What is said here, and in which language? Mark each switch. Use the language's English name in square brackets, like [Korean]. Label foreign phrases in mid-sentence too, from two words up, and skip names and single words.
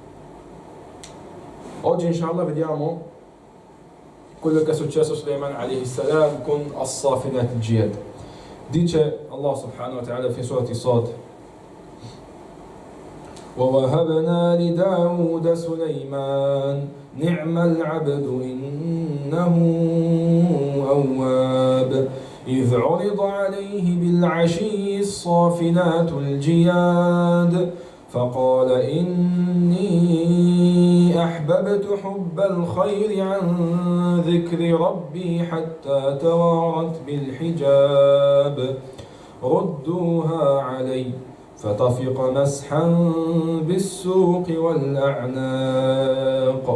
[Italian] Oggi inshallah vediamo quello che è successo a Sulaiman [Arabic] عليه السلام [Italian] con [Arabic] الصافنات الجياد. Dice الله سبحانه وتعالى في سورة ص: وَوَهَبْنَا لِدَاوُودَ سُلَيْمَانَ نِعْمَ الْعَبْدُ إِنَّهُ أَوَّابٌ إذ عرض عليه بالعشي الصافنات الجياد فقال إني أحببت حب الخير عن ذكر ربي حتى توارت بالحجاب ردوها علي فطفق مسحا بالسوق والأعناق.